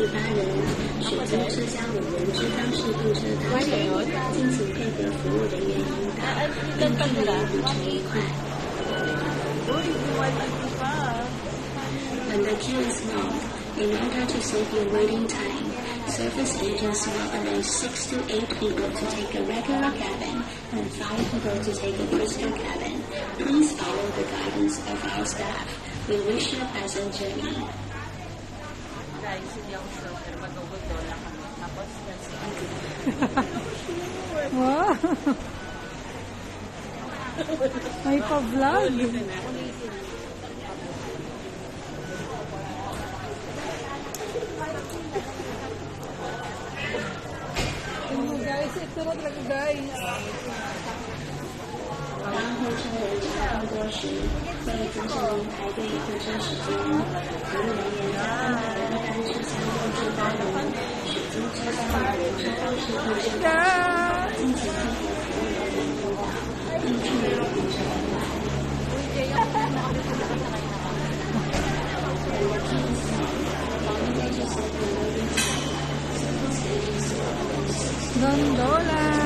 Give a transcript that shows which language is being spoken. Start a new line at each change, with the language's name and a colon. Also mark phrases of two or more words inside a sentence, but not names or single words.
Chinese: 8 人，选择车厢5人之方式候车搭乘，敬请配合服务人员引导，并祝您旅程愉快。
English: When the queue is long, in order to save your waiting time, service agents will allow 6 to 8 people to take a regular cabin and 5 people to take a Frisco cabin. Please follow the guidance of our staff. We wish you a pleasant journey.
Filipino: Guys, hindi ako sure, pero matugod lang kami. Tapos, Wow! May pa-vlog. Guys, ito na talaga guys.
Chinese: 当候车人潮更多时，为节省您排队候车时间，服务人员将安排一般车厢6至8人，选择车厢5人之方式候车搭乘，敬请配合服务人员引导，并祝您旅程愉快。
Filipino: Gondola!